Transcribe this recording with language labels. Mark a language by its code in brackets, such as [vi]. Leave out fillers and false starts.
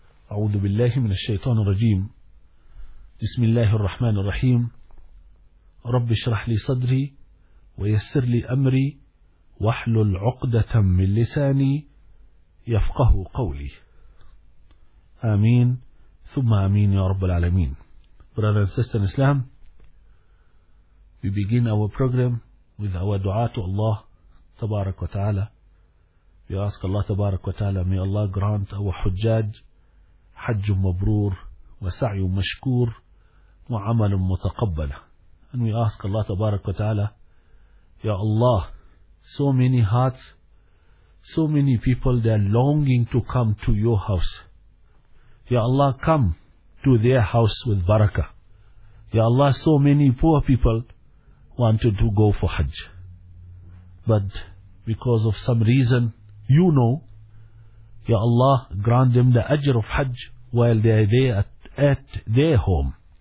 [ar] أعوذ بالله من الشيطان الرجيم، بسم الله الرحمن الرحيم. رب اشرح لي صدري ويسر لي أمري واحلل عقدة من لساني يفقه قولي، آمين ثم آمين يا رب العالمين. [en] Brother and sister in Islam, we begin our program with our dua to Allah تبارك وتعالى. We ask Allah تبارك وتعالى, may Allah grant our [ar] حجاج حج مبرور وسعي مشكور وعمل متقبل. [en] And we ask Allah تبارك وتعالى, Ya Allah, so many hearts, so many people, they are longing to come to your house. Ya Allah, come to their house with barakah. Ya Allah, so many poor people wanted to go for Hajj, but because of some reason, you know, Ya Allah, grant them the ajr of Hajj while they are there at their home.